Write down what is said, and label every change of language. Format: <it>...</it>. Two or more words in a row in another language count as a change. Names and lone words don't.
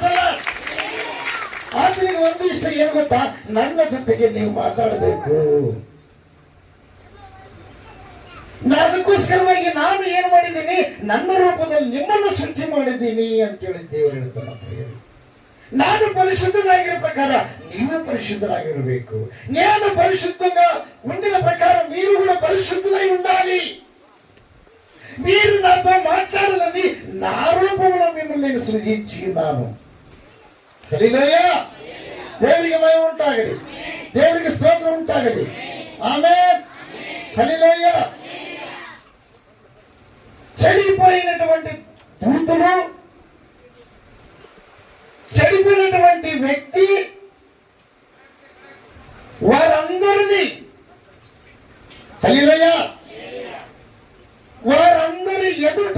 <kn>ಆತನಿಗೆ ಒಂದು ಇಷ್ಟ ಏನು ಗೊತ್ತಾ? ನನ್ನ ಜೊತೆಗೆ ನೀವು ಮಾತಾಡಬೇಕು. ಅದಕ್ಕೋಸ್ಕರವಾಗಿ ನಾನು ಏನು ಮಾಡಿದ್ದೀನಿ, ನನ್ನ ರೂಪದಲ್ಲಿ ನಿಮ್ಮನ್ನು ಸೃಷ್ಟಿ ಮಾಡಿದ್ದೀನಿ ಅಂತೇಳಿ ದೇವರು ಹೇಳ್ತಾನೆ. ನಾನು ಪರಿಶುದ್ಧನಾಗಿರೋ ಪ್ರಕಾರ ನೀವು పరిశుద్ధరాగిరಬೇಕು.</kn> <te>నేను పరిశుద్ధంగా ఉండిన ప్రకారం మీరు కూడా పరిశుద్ధులై ఉండాలి. మీరు నాతో మాట్లాడాలని నా రూపంలో మిమ్మల్ని నేను సృజించి ఉన్నాను.</te> <kn>ಹಲ್ಲೆಲೂಯ. ದೇವರಿಗೆ ಮಹಿಮೆ ಉಂಟಾಗಲಿ, ದೇವರಿಗೆ ಸ್ತೋತ್ರ ಉಂಟಾಗಲಿ. ಆಮೆನ್.</kn> <te>హల్లెలూయ. చెడిపోయినటువంటి దూతలు, చెడిపోయినటువంటి వ్యక్తి వారందరినీ, హల్లెలూయ, వారందరి ఎదుట</te>